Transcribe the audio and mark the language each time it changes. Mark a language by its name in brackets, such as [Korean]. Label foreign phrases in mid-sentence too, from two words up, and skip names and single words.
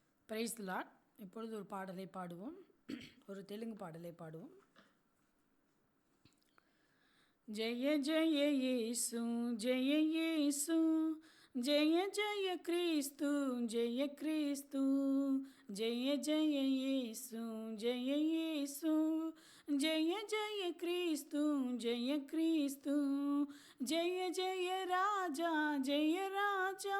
[English] Praise the Lord. [Tamil] இப்பொழுது ஒரு பாடலை பாடுவோம். ஒரு தெலுங்கு பாடலை பாடுவோம். [Telugu] జయ జయ యేసు జయ యేసు జయ జయ క్రీస్తు జయ క్రీస్తు జయ జయ యేసు జయ యేసు జయ జయ క్రీస్తు జయ క్రీస్తు జయ జయ రాజా జయ రాజా